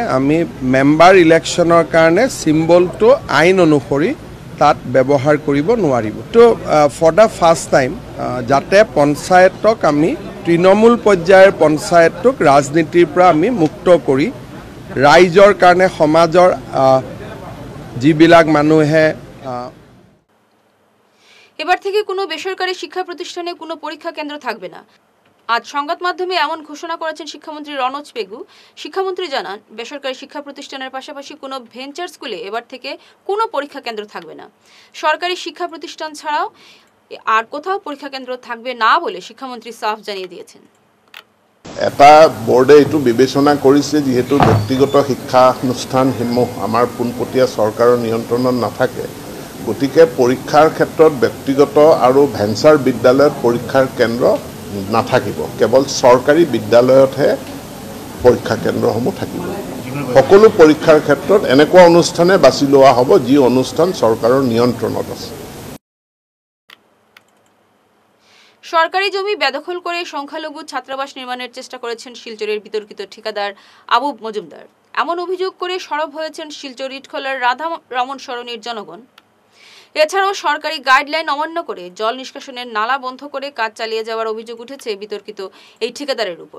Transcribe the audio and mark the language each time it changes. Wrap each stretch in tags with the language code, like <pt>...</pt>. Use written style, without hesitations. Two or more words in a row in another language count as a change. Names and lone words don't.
<as>আমি মেম্বাৰ ইলেকশ্যনৰ কাৰণে চিম্বলটো আইন অনুসৰি তাত ব্যৱহাৰ কৰিব নোৱাৰিব। তো</as> <en>for the first time</en> <as>যাতে পঞ্চায়তক আমি তৃণমূল পৰ্যায়ৰ পঞ্চায়তক ৰাজনীতিৰ পৰা আমি মুক্ত কৰি ৰাইজৰ কাৰণে সমাজৰ যিবিলাক মানুহে</as> <bn>এবার থেকে কোনো বেসরকারি শিক্ষা প্রতিষ্ঠানে কোনো পরীক্ষা কেন্দ্র থাকবে না। আজ সংবাদ মাধ্যমে এমন ঘোষণা করেছেন শিক্ষামন্ত্রী রনজ পেগু। শিক্ষামন্ত্রী জানান, বেসরকারি শিক্ষা প্রতিষ্ঠানের পাশাপাশি কোনো ভেঞ্চার স্কুলে এবার থেকে কোনো পরীক্ষা কেন্দ্র থাকবে না। সরকারি শিক্ষা প্রতিষ্ঠান ছাড়াও আর কোথাও পরীক্ষা কেন্দ্র থাকবে না বলে শিক্ষামন্ত্রী সাফ জানিয়ে দিয়েছেন।</bn> <as>এটা বোর্ডে এইটো বিবেচনা কৰিছে, যেহেতু ব্যক্তিগত শিক্ষানুষ্ঠানসমূহ আমাৰ পোনপটীয়া চৰকাৰৰ নিয়ন্ত্ৰণত নাথাকে, গতিকে পৰীক্ষাৰ ক্ষেত্ৰত ব্যক্তিগত আৰু ভেঞ্চাৰ বিদ্যালয়ত পৰীক্ষাৰ কেন্দ্ৰ নাথাকিব। কেৱল চৰকাৰী বিদ্যালয়তহে পৰীক্ষা কেন্দ্ৰসমূহ থাকিব। সকলো পৰীক্ষাৰ ক্ষেত্ৰত এনেকুৱা অনুষ্ঠানে বাছি লোৱা হ'ব যি অনুষ্ঠান চৰকাৰৰ নিয়ন্ত্ৰণত আছে।</as> <bn>সরকারি জমি বেদখল করে সংখ্যালঘু ছাত্রাবাস নির্মাণের চেষ্টা করেছেন শিলচরের বিতর্কিত ঠিকাদার আবু মজুমদার। এমন অভিযোগ করে সরব হয়েছেন শিলচর ইটখোলার রাধা রমন সরণির জনগণ। এছাড়াও সরকারি গাইডলাইন অমান্য করে জল নিষ্কাশনের নালা বন্ধ করে কাজ চালিয়ে যাওয়ার অভিযোগ উঠেছে বিতর্কিত এই ঠিকাদারের উপর।</bn>